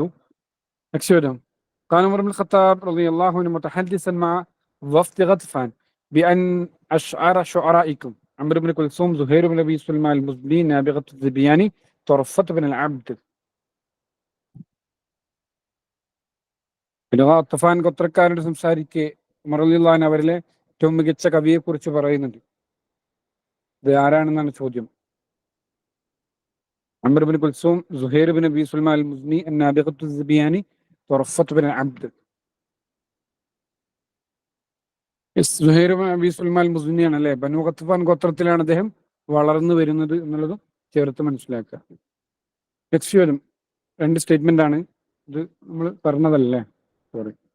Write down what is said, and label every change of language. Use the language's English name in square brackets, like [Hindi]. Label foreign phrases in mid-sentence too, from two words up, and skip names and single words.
[Malayalam] നെക്സ്റ്റ് ചോദ്യം [Arabic] قال عمر بن الخطاب رضي الله عنه متحدثا مع وفد غطفان بأن أشعار شعرائكم عمرو بن كلثوم زهير بن أبي سلمى المزني نابغة الذبياني طرفة بن العبد. [Malayalam] പിന്നെ ഗത്ഫാൻ ഗോത്രക്കാരോട് സംസാരിക്കെ ഉമർ റളിയല്ലാഹു അൻഹു അവരിലെ ഏറ്റവും മികച്ച കവിയെ കുറിച്ച് പറയുന്നുണ്ട്. ഇത് ആരാണെന്നാണ് ചോദ്യം. [Arabic] عمرو بن كلثوم زهير بن أبي سلمى المزني النابغة الذبياني طرفة بن العبد. [Malayalam] സുഹൈർ ബിൻ അബീ സുൽമാൻ അൽ മുസ്നിയാണ് അല്ലെ? ബനു ഖത്ഫാൻ ഗോത്രത്തിലാണ് അദ്ദേഹം വളർന്നു വരുന്നത് എന്നുള്ളതും ചേർത്ത് മനസ്സിലാക്കുക. നെക്സ്റ്റ് ചോദ്യം രണ്ട് സ്റ്റേറ്റ്മെന്റ് ആണ്, ഇത് നമ്മൾ പറഞ്ഞതല്ലേ, സോറി.